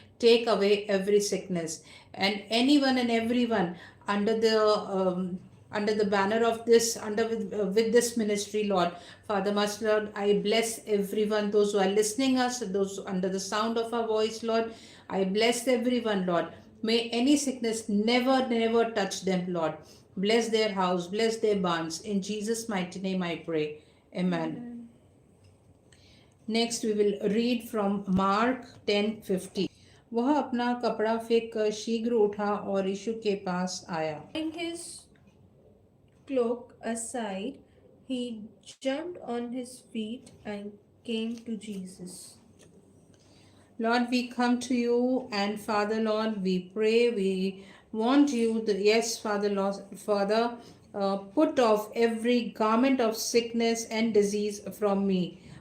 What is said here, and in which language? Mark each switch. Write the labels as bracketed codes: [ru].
[en] Take away every sickness, and anyone and everyone under the banner of this, with this ministry, Lord, Father, Master, Lord, I bless everyone, those who are listening us, those under the sound of our voice, Lord. I bless everyone, Lord. May any sickness never touch them, Lord. Bless their house, bless their barns. In Jesus' mighty name I pray. Amen. Amen. Next we will read from Mark 10:50. [hi] वह अपना कपड़ा फेंक कर शीघ्र उठा और यीशु के पास आया. [en] Tying his cloak aside, he jumped on his feet and came to Jesus. Lord, we come to you, and Father, Lord, we pray, we want you, yes, Father, Lord, Father, put off every garment of sickness and disease from me.